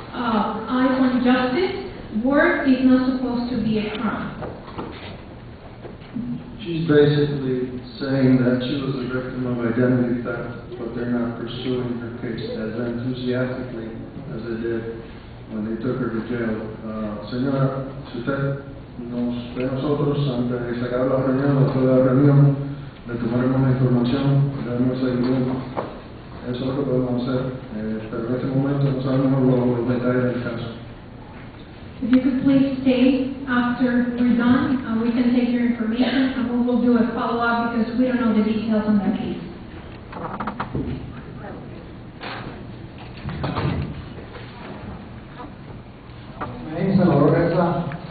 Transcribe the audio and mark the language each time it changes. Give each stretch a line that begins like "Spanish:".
English: I want justice. Work is not supposed to be a crime. She's basically saying that she was a victim of identity theft, but they're not pursuing her case as enthusiastically as they did when they took her to jail.
Spanish: Señora, si usted nos ve a nosotros antes de sacar la reunión, después de la reunión, le tomaremos la información, le daremos seguimiento. Eso es lo que podemos hacer, pero en este momento no sabemos los detalles del caso.
English: If you could please stay after we're done, we can take your information and we will do a follow-up because we don't know the details on that case. My name is Salvador Reza.